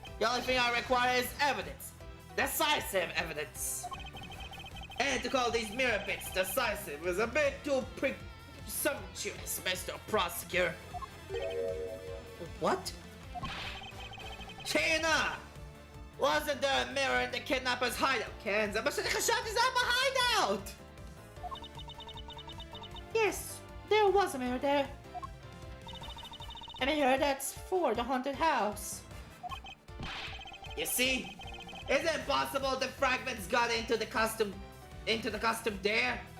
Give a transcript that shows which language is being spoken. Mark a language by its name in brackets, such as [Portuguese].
[English] The only thing I require is evidence. Decisive evidence. And to call these mirror bits decisive is a bit too presumptuous, Mr. Prosecutor. What? Chena! Wasn't there a mirror in the kidnapper's hideout, Ken? [Hebrew] זה מה שאני חשבתי, זה היה ב-hideout! [English] Yes, there was a mirror there. A mirror that's for the haunted house. You see? Is it possible the fragments got into the costume there?